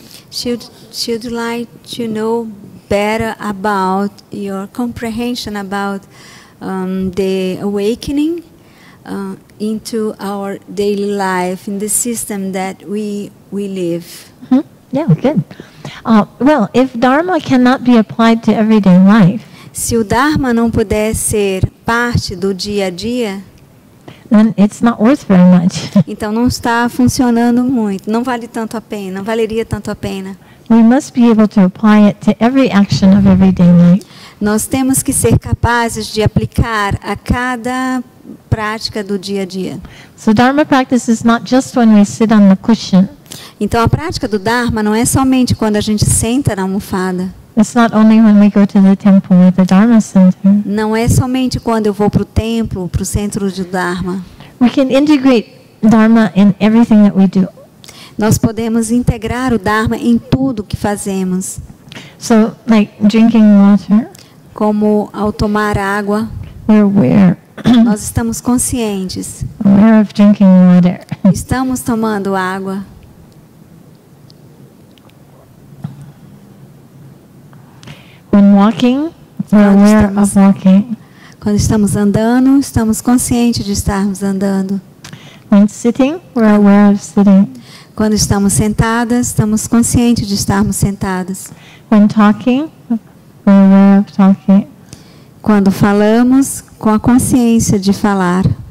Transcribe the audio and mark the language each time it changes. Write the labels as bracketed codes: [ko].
[en] Should like to know better about your comprehension about the awakening into our daily life in the system that we live. Yeah, good. Well, if Dharma cannot be applied to everyday life, [pt] se o Dharma não puder ser parte do dia a dia, [en] then it's not worth very much. [pt] então não está funcionando muito, não vale tanto a pena, não valeria tanto a pena. [en] We must be able to apply it to every action of everyday life. [pt] Nós temos que ser capazes de aplicar a cada prática do dia a dia. [en] So Dharma practice is not just when we sit on the cushion. [pt] Então a prática do Dharma não é somente quando a gente senta na almofada. [en] It's not only when we go to the temple or the Dharma center. [pt] Não é somente quando eu vou para o templo, para o centro de Dharma. [en] We can integrate Dharma in everything that we do. [pt] Nós podemos integrar o Dharma em tudo que fazemos. [en] So, like drinking water, [pt] como ao tomar água, [en] we're aware. [pt] Nós estamos conscientes. [en] Aware of drinking water. [pt] Estamos tomando água. [en] When walking, we're aware of walking. [pt] Quando estamos andando, estamos conscientes de estarmos andando. [en] When sitting, we're aware of sitting. [pt] Quando estamos sentadas, estamos conscientes de estarmos sentadas. [en] When talking, we're aware of talking. [pt] Quando falamos, com a consciência de falar.